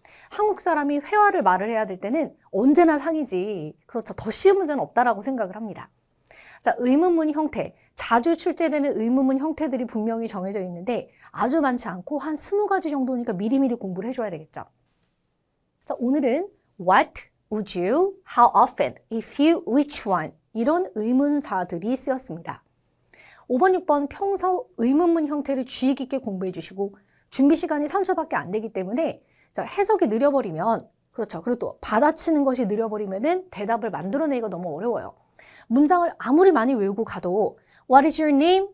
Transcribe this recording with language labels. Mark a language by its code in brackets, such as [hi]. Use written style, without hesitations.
[ko] 한국 사람이 회화를 말을 해야 될 때는 언제나 상이지, 그렇죠, 더 쉬운 문제는 없다라고 생각을 합니다. 자, 의문문 형태, 자주 출제되는 의문문 형태들이 분명히 정해져 있는데 아주 많지 않고 한 20가지 정도니까 미리미리 공부를 해줘야 되겠죠. 자, 오늘은 [en] What, would you, how often, if you, which one [ko] 이런 의문사들이 쓰였습니다. 5번, 6번 평소 의문문 형태를 주의 깊게 공부해 주시고 준비 시간이 3초밖에 안 되기 때문에 해석이 느려버리면, 그렇죠, 그리고 또 받아치는 것이 느려버리면은 대답을 만들어내기가 너무 어려워요. 문장을 아무리 많이 외우고 가도 [en] What is your name?